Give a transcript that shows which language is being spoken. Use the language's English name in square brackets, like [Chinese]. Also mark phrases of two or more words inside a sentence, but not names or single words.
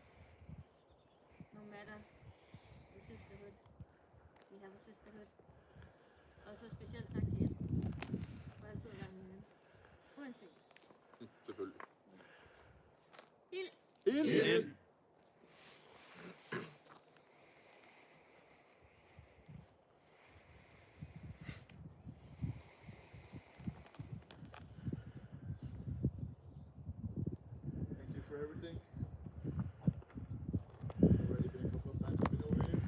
[English] No matter the sisterhood, we have a sisterhood. [Danish] Og så specielt tak til jer, for altid at være med ven. Uanset. Selvfølgelig. Hild! [English] Thank you for everything. Already been a couple of times been over here.